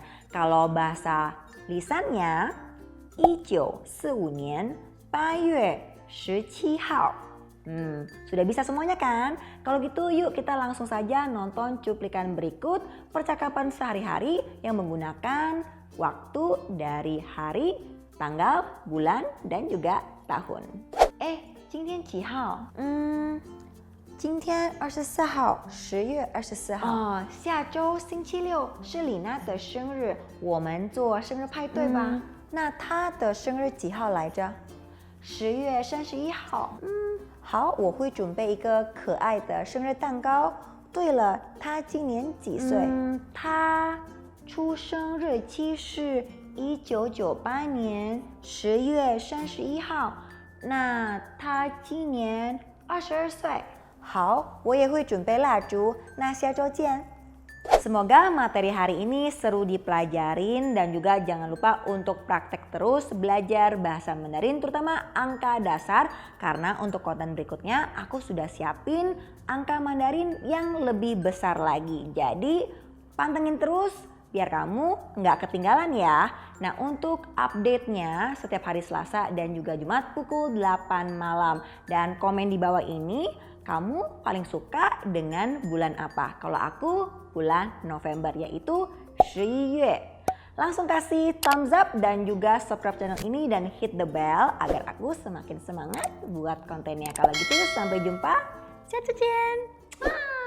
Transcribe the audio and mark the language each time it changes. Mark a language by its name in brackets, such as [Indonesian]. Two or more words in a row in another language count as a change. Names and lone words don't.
[Indonesian] Kalau bahasa lisannya [Chinese] 1945 年8月17号. [Indonesian] Sudah bisa semuanya kan? Kalau gitu yuk kita langsung saja nonton cuplikan berikut percakapan sehari-hari yang menggunakan waktu dari hari, tanggal, bulan, dan juga tahun. [Chinese] 今天几号？今天24号，10月24号。下周星期六是李娜的生日，我们做生日派对吧？那她的生日几号来着？10月31号。好，我会准备一个可爱的生日蛋糕。对了，她今年几岁？她出生日期是1998年10月31号。那她今年22岁。好，我也会准备蜡烛。那下周见。 [Indonesian] Semoga materi hari ini seru dipelajarin dan juga jangan lupa untuk praktek terus belajar bahasa Mandarin terutama angka dasar karena untuk konten berikutnya aku sudah siapin angka Mandarin yang lebih besar lagi. Jadi pantengin terus biar kamu nggak ketinggalan ya. Nah untuk update-nya setiap hari Selasa dan juga Jumat pukul 8 malam. Dan komen di bawah ini kamu paling suka dengan bulan apa? Kalau aku bulan November yaitu 11月. Langsung kasih [English] thumbs up [Indonesian] dan juga subscribe channel ini dan [English] hit the bell [Indonesian] agar aku semakin semangat buat kontennya. Kalau gitu sampai jumpa. [Italian] Ciao ciao.